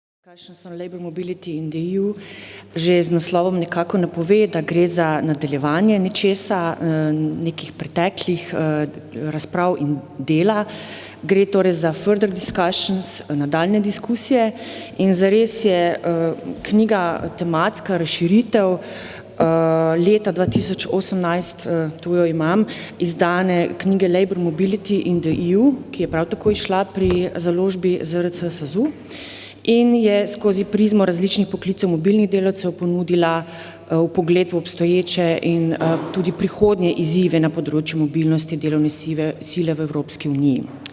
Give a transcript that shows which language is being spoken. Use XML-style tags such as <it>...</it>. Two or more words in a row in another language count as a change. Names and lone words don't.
<sl>Discussions on Labour Mobility in the EU že z naslovom nekako napove, da gre za nadaljevanje nečesa, nekih preteklih razprav in dela. Gre torej za</sl> <en>further discussions,</en> <sl>nadaljne diskusije in zares je knjiga tematska razširitev leta 2018, tu jo imam, izdane knjige Labour Mobility in the EU, ki je prav tako izšla pri založbi ZRC SAZU in je skozi prizmo različnih poklicev mobilnih delavcev ponudila vpogled v obstoječe in tudi prihodnje izzive na področju mobilnosti delovne sile v Evropski uniji.</sl>